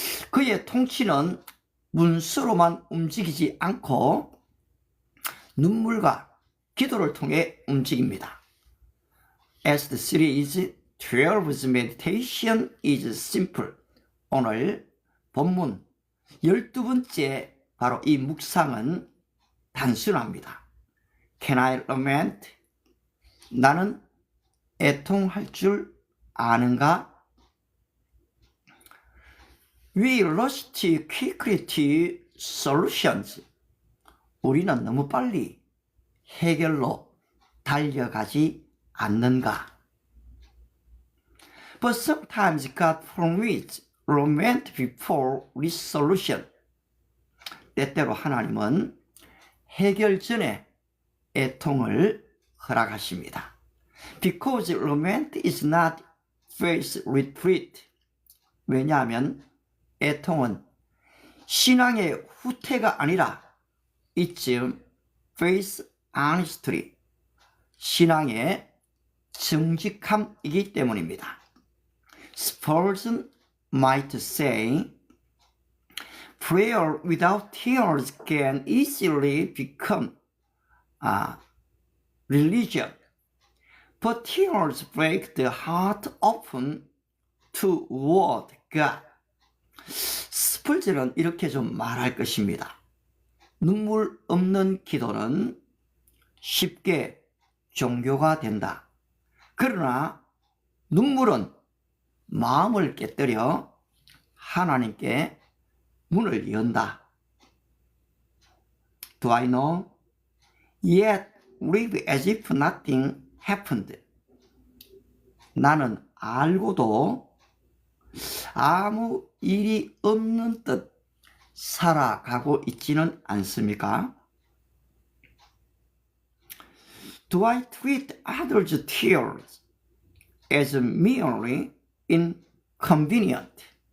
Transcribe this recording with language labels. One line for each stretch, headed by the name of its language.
Korean: 그의 통치는 문서로만 움직이지 않고 눈물과 기도를 통해 움직입니다.
English: As the series 12's meditation is simple.
Korean: 오늘 본문 12번째 바로 이 묵상은 단순합니다.
English: Can I lament?
Korean: 나는 애통할 줄 아는가?
English: We rush too quickly to solutions.
Korean: 우리는 너무 빨리 해결로 달려가지 않는가?
English: But sometimes God permits lament before resolution.
Korean: 때때로 하나님은 해결 전에 애통을 허락하십니다.
English: Because lament is not faith retreat.
Korean: 왜냐하면 애통은 신앙의 후퇴가 아니라
English: it's faith honesty.
Korean: 신앙의 정직함이기 때문입니다.
English: Spurgeon might say, prayer without tears can easily become religion, but tears break the heart open toward God.
Korean: 스펄전은 이렇게 좀 말할 것입니다. 눈물 없는 기도는 쉽게 종교가 된다. 그러나 눈물은 마음을 깨뜨려 하나님께 문을 연다.
English: Do I know? Yet live as if nothing happened.
Korean: 나는 알고도 아무 일이 없는 듯 살아가고 있지는 않습니까?
English: Do I treat others' tears as merely inconvenient?